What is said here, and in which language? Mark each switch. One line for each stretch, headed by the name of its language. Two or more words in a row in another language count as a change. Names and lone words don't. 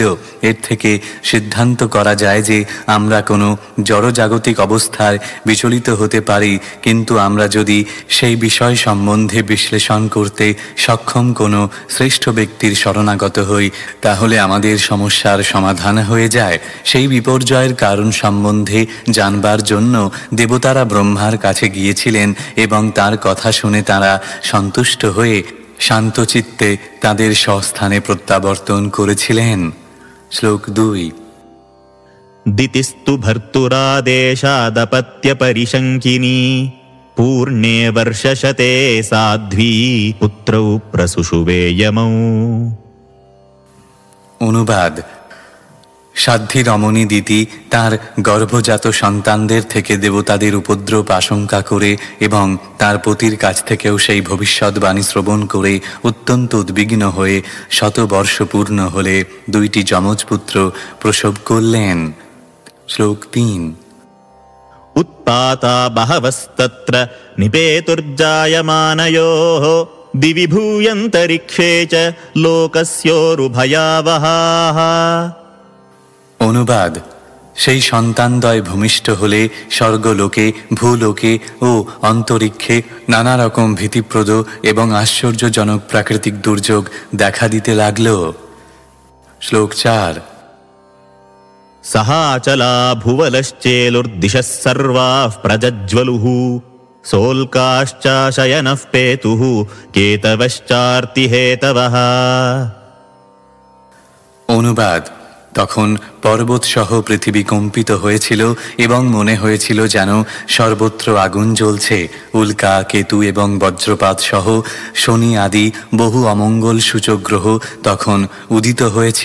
Bangla: এর থেকে সিদ্ধান্ত করা যায় যে আমরা কোনো জড়জাগতিক অবস্থায় বিচলিত হতে পারি, কিন্তু আমরা যদি সেই বিষয় সম্বন্ধে বিশ্লেষণ করতে সক্ষম কোনো শ্রেষ্ঠ ব্যক্তির শরণাগত হই, তাহলে আমাদের সমস্যার সমাধান হয়ে যায়। সেই বিপর্যয়ের কারণ সম্বন্ধে জানবার জন্য দেবতারা ব্রহ্মার কাছে গিয়েছিলেন এবং তার কথা শুনে তারা সন্তুষ্ট হয়ে শান্তচিত্তে তাদের স্বস্থানে প্রত্যাবর্তন করেছিলেন। শ্লোক 2।
Sanskrit: दितिस्तु भर्तुरादेशादपत्य परिशङ्किनी पूर्णे वर्षशते साध्वी पुत्रौ प्रसुषुवे यमौ।
Bangla: অনুবাদ। সাধ্বী রমণী দিতি তার গর্ভজাত সন্তানদের থেকে দেবতাদের উপদ্রব আশঙ্কা করে এবং তার পতির কাছ থেকেও সেই ভবিষ্যৎবাণী শ্রবণ করে অত্যন্ত উদ্বিগ্ন হয়ে শতবর্ষ পূর্ণ হলে দুইটি যমজ পুত্র প্রসব করলেন। শ্লোক 3।
Sanskrit: उत्पाता बहवस्तत्र निपेतुर्जायमानयोः दिवि भूयन्तरिक्षे च लोकस्योरुभयावहाः।
Bangla: অনুবাদ। সেই সন্তানদ্বয় ভূমিষ্ঠ হলে স্বর্গলোকে, ভূলোকে ও অন্তরিক্ষে নানা রকম ভীতিপ্রদ এবং আশ্চর্যজনক প্রাকৃতিক দুর্যোগ দেখা দিতে লাগল। শ্লোক 4।
Sanskrit: सहाचला भुवलश्चेलुर्दिशः सर्वाः प्रज्ज्वलुः सोल्काश्चाशयनः पेतुः केतवश्चार्तिहेतवः।
Bangla: অনুবাদ। তখন পর্বত সহ পৃথিবী কম্পিত হয়েছিল এবং মনে হয়েছিল যেন সর্বত্র আগুন জ্বলছে। উল্কা, কেতু এবং বজ্রপাত সহ শনি আদি বহু অমঙ্গল সূচক গ্রহ তখন উদিত হয়েছিল।